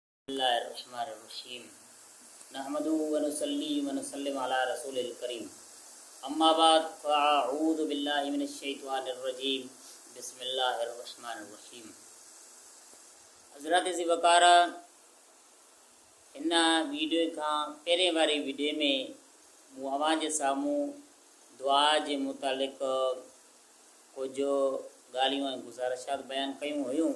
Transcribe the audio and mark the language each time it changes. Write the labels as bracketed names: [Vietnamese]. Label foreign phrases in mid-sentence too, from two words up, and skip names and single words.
[Arabic] بسم الله الرحمن الرحيم نحمده ونصلي ونسلم على رسوله الكريم أما بعد فأعوذ بالله من الشيطان الرجيم بسم الله الرحمن الرحيم. [Sindhi] हज़रत जी वकार इन वीडियो का पहिरें वारी वीडियो में मूं अवां जे साम्हूं दुआ जे मुतालिक़ कुझु ॻाल्हियूं ऐं गुज़ारिशात बयानु कयूं हुयूं।